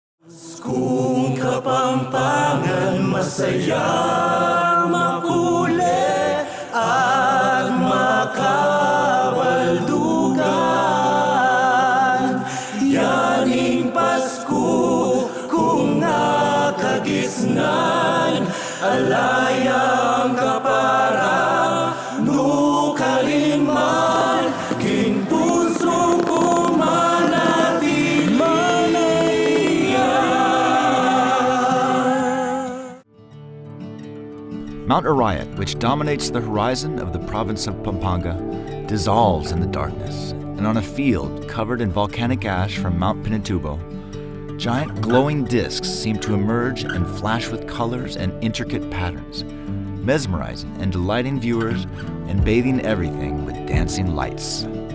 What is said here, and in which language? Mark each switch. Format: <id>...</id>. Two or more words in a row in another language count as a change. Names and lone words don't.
<pam>Kung Kapampangan masaya, makulit at makabaldugan. Yaning Pasko kung nakagisnan, alayang kapara nukalinman, king puso ko</pam> <en>Mount Arayat, which dominates the horizon of the province of Pampanga, dissolves in the darkness, and on a field covered in volcanic ash from Mount Pinatubo, giant glowing discs seem to emerge and flash with colors and intricate patterns, mesmerizing and delighting viewers and bathing everything with dancing lights.</en>